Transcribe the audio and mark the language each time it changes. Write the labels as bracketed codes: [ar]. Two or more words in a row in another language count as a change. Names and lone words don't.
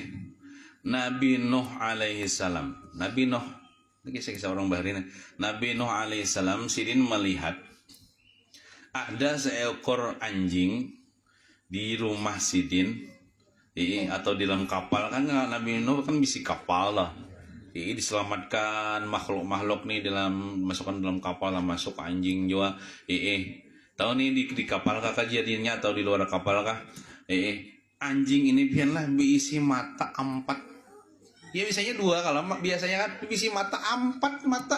[bjn] Nabi Nuh [ar] alaihi salam. [bjn] Nabi Nuh. Ini kisah-kisah orang bahari nih. Nabi Nuh [ar] alaihi salam [bjn] sidin melihat ada seekor anjing di rumah sidin. Atau di dalam kapal kan Nabi Nuh kan bisi kapal lah. Diselamatkan makhluk-makhluk nih dalam masukkan dalam kapal lah, masuk anjing juga. Tahu nih di kapal kah kejadiannya atau di luar kapal kah? Anjing ini biarlah berisi mata 4. Ya biasanya 2 kalau biasanya kan berisi mata 4 mata.